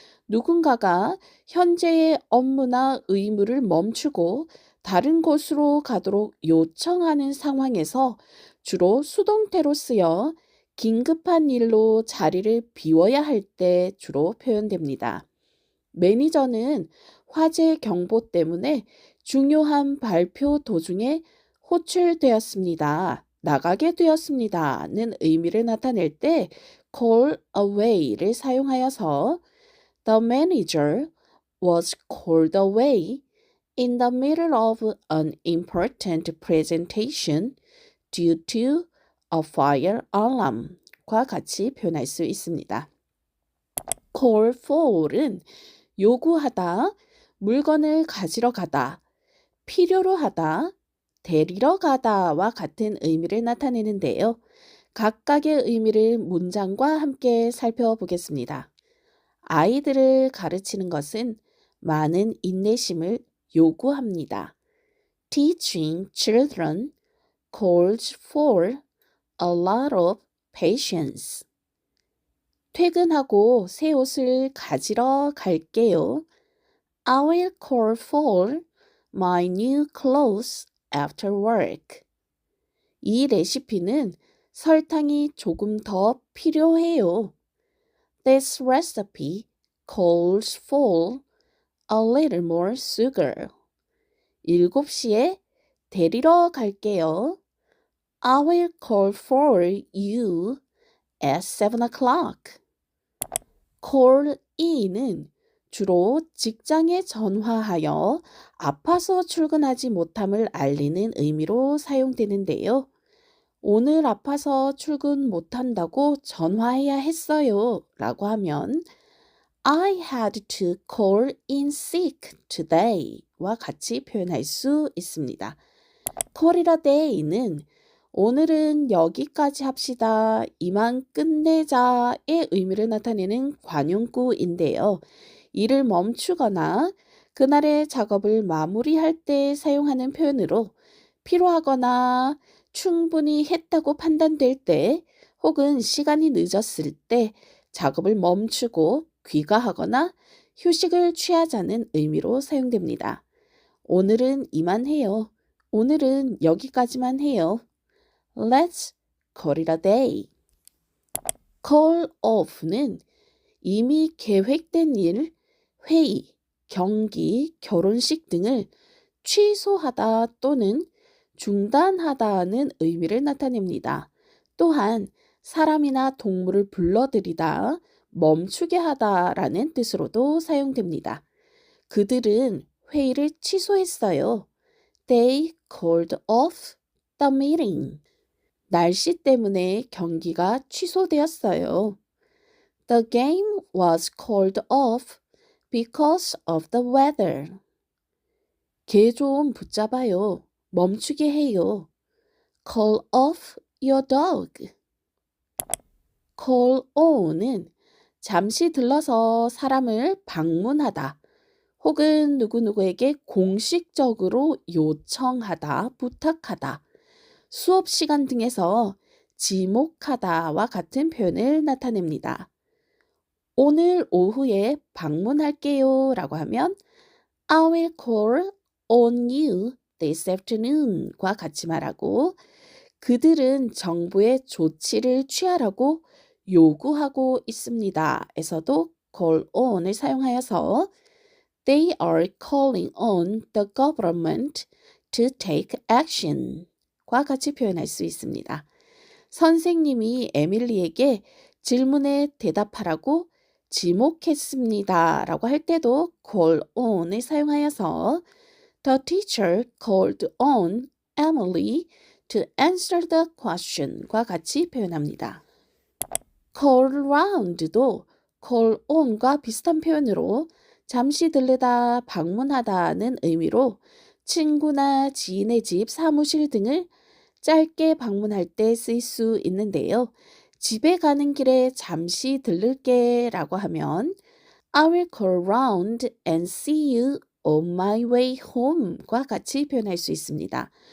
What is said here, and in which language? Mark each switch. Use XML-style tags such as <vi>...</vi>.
<ko>누군가가 현재의 업무나 의무를 멈추고 다른 곳으로 가도록 요청하는 상황에서 주로 수동태로 쓰여 긴급한 일로 자리를 비워야 할 때 주로 표현됩니다. 매니저는 화재 경보 때문에 중요한 발표 도중에 호출되었습니다. 나가게 되었습니다는 의미를 나타낼 때</ko> <en>call away를</en> <ko>사용하여서</ko> <en>The manager was called away in the middle of an important presentation due to a fire alarm과</en> <ko>같이 표현할 수 있습니다. call for은 요구하다, 물건을 가지러 가다, 필요로 하다, 데리러 가다와 같은 의미를 나타내는데요. 각각의 의미를 문장과 함께 살펴보겠습니다. 아이들을 가르치는 것은 많은 인내심을 요구합니다.</ko> <en>Teaching children calls for a lot of patience.</en> <ko>퇴근하고 새 옷을 가지러 갈게요.</ko> <en>I will call for my new clothes after work.</en> <ko>이 레시피는 설탕이 조금 더 필요해요.</ko> <en>This recipe calls for a little more sugar.</en> <ko>7시에 데리러 갈게요.</ko> <en>I will call for you at 7 o'clock.</en> <ko>call in은 주로 직장에 전화하여 아파서 출근하지 못함을 알리는 의미로 사용되는데요. 오늘 아파서 출근 못한다고 전화해야 했어요 라고 하면</ko> <en>I had to call in sick today</en> <ko>와 같이 표현할 수 있습니다. call it a day는 오늘은 여기까지 합시다. 이만 끝내자의 의미를 나타내는 관용구인데요. 일을 멈추거나 그날의 작업을 마무리할 때 사용하는 표현으로 필요하거나 충분히 했다고 판단될 때 혹은 시간이 늦었을 때 작업을 멈추고 귀가하거나 휴식을 취하자는 의미로 사용됩니다. 오늘은 이만해요. 오늘은 여기까지만 해요.</ko> <en>Let's call it a day.</en> <ko>call off는 이미 계획된 일, 회의, 경기, 결혼식 등을 취소하다 또는 중단하다는 의미를 나타냅니다. 또한 사람이나 동물을 불러들이다, 멈추게 하다라는 뜻으로도 사용됩니다. 그들은 회의를 취소했어요.</ko> <en>They called off the meeting.</en> <ko>날씨 때문에 경기가 취소되었어요.</ko> <en>The game was called off because of the weather.</en> <ko>개 좀 붙잡아요. 멈추게 해요.</ko> <en>Call off your dog.</en> <ko>call on은 잠시 들러서 사람을 방문하다 혹은 누구누구에게 공식적으로 요청하다, 부탁하다, 수업 시간 등에서 지목하다와 같은 표현을 나타냅니다. 오늘 오후에 방문할게요 라고 하면</ko> <en>I will call on you this afternoon</en> <ko>과 같이 말하고 그들은 정부의 조치를 취하라고 요구하고 있습니다. 에서도</ko> <en>call on을</en> <ko>사용하여서</ko> <en>They are calling on the government to take action</en> <ko>과 같이 표현할 수 있습니다. 선생님이 에밀리에게 질문에 대답하라고 지목했습니다. 라고 할 때도</ko> <en>call on을</en> <ko>사용하여서</ko> <en>The teacher called on Emily to answer the question</en> <ko>과 같이 표현합니다. call round도 call on과 비슷한 표현으로 잠시 들르다, 방문하다는 의미로 친구나 지인의 집, 사무실 등을 짧게 방문할 때 쓸 수 있는데요. 집에 가는 길에 잠시 들를게 라고 하면</ko> <en>I will call round and see you on my way home</en> <ko>과 같이 표현할 수 있습니다.</ko>